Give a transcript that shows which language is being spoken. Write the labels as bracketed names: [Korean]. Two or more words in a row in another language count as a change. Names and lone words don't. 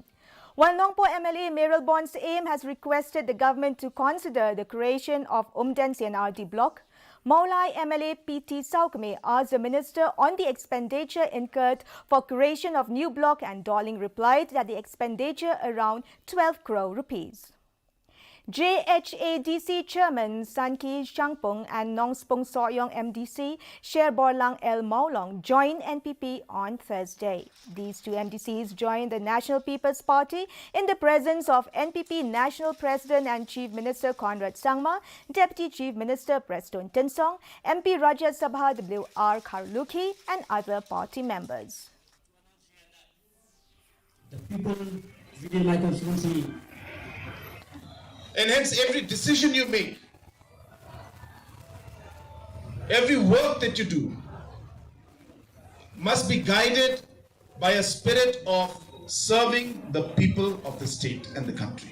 [English] While Nongpo MLA Meral Bon's aim has requested the government to consider the creation of Umden CNRD block, Maulai MLA PT Saukme asked the minister on the expenditure incurred for creation of new block, and Dolling replied that the expenditure around 12 crore rupees. JHADC Chairman Sanki Shangpung and Nongspung Soyong MDC Sher Borlang El Maulong joined NPP on Thursday. These two MDCs joined the National People's Party in the presence of NPP National President and Chief Minister Conrad Sangma, Deputy Chief Minister Preston Tinsong, MP Rajya Sabha W.R. Kharlukhi and other party members. The people within my constituency. And hence every decision you make, every work that you do must be guided by a spirit of serving the people of the state and the country.